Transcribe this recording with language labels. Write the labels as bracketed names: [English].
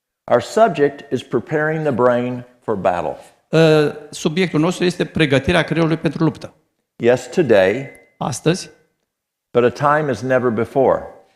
[English] Our subject is preparing the brain for battle. [Romanian] Subiectul nostru este pregătirea creierului pentru luptă. [English] Yes, today, [Romanian] Astăzi, [English] but a time as never before.